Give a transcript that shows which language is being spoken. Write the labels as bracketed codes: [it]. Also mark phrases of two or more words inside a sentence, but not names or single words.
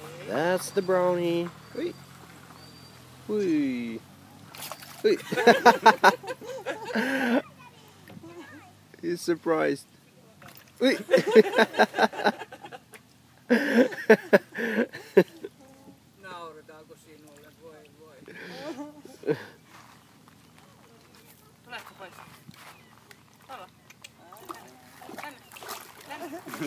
[en] That's the brownie. Wait. Wee. Wait. He's surprised. Wait. [fi] Nauretaanko sinulle? Voi voi. Lähkö pois? Hala. Tänne. Tänne.